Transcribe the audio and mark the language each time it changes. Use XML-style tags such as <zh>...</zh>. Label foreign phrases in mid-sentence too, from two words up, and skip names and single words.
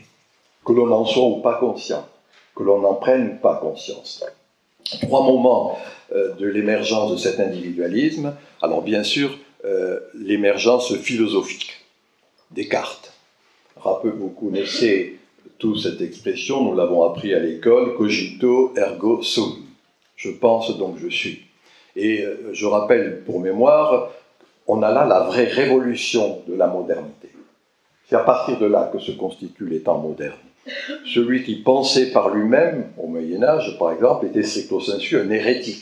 <fr>Que l'on en soit ou pas conscient, que l'on en prenne ou pas conscience. Trois moments de l'émergence de cet individualisme. Alors bien sûr, l'émergence philosophique, Descartes. Vous connaissez tous cette expression, nous l'avons appris à l'école,</fr> <la>cogito ergo sum.</la> <fr>Je pense donc je suis. Et je rappelle pour mémoire, on a là la vraie révolution de la modernité. C'est à partir de là que se constituent les temps modernes. Celui qui pensait par lui-même, au Moyen-Âge par exemple, était</fr> <la>stricto sensu</la> <fr>un hérétique.</fr>